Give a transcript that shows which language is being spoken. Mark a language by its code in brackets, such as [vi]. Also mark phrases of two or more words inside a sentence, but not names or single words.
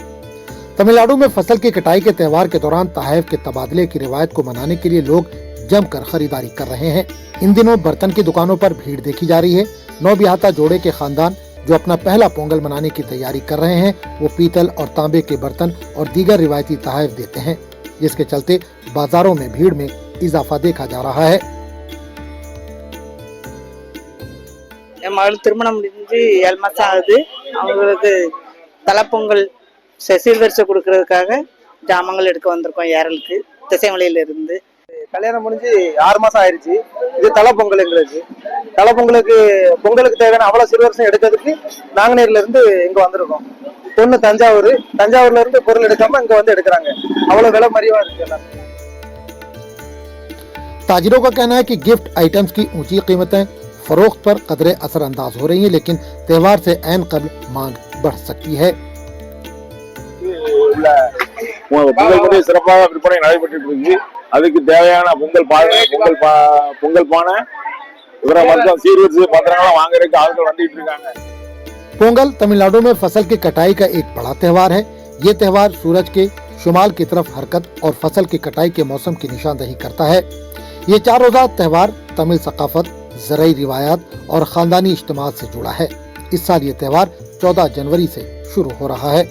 [ur] تمل ناڈو میں فصل کی کٹائی کے تہوار کے دوران تحفوں کے تبادلے کی روایت کو منانے کے لیے لوگ جم کر خریداری کر رہے ہیں. اِن دنوں برتن کی دکانوں پر بھیڑ دیکھی جا رہی ہے۔ نوبیاہتا جوڑے کے خاندان جو اپنا پہلا پونگل منانے کی تیاری کر رہے ہیں، وہ پیتل اور تانبے کے برتن اور دیگر روایتی تحفے دیتے ہیں، جس کے چلتے بازاروں میں بھیڑ میں اضافہ دیکھا جا رہا ہے. [ta] என் மகள் திருமணம் முடிஞ்சு 7 மாசம் ஆகுது. அவங்களுக்கு தலைப்பொங்கல் சீர்வரிசை கொடுக்கறதுக்காக ஜாமங்கள் எடுக்க வந்திருக்கோம் ஏரலுக்கு, திசைமலையில இருந்து. கல்யாணம் முடிஞ்சு 6 மாசம் ஆயிருச்சு. இது தலைப்பொங்கல் எங்களுக்கு. தலைப்பொங்கலுக்கு பொங்கலுக்கு தேவையான அவ்வளவு சீர்வரிசை எடுக்கிறதுக்கு நாங்குநேரில இருந்து இங்க வந்திருக்கோம். பொண்ணு தஞ்சாவூர்ல இருந்து பொருள் எடுக்காம இங்க வந்து எடுக்கிறாங்க. அவ்வளவு விலை மலிவா இருக்கு எல்லாம்। [ur] تاجروں کا کہنا ہے کہ [en] gift items [ur] کی اونچی قیمتیں, فروخت پر قدرے اثرانداز ہو رہی ہے، لیکن تہوار سے عین قبل مانگ بڑھ سکتی ہے. [ta] பொங்கல் பண்டிகை சிறப்பாக விற்பனை நடைபெற்று இருக்கு. அதுக்கு தேவையான பொங்கல் பானை இவரை மொத்தம் சீர்வரிசை பத்திரங்களை வாங்குறதுக்கு ஆட்கள் வந்துட்டு இருக்காங்க. [ur] پونگل تمل ناڈو میں فصل کی کٹائی کا ایک بڑا تہوار ہے. یہ تہوار سورج کے شمال کی طرف حرکت اور فصل کی کٹائی کے موسم کی نشاندہی کرتا ہے. یہ 4 روزہ تہوار تمل ثقافت، زرعی روایات اور خاندانی اجتماعات سے جڑا ہے. اس سال یہ تہوار 14 جنوری سے شروع ہو رہا ہے.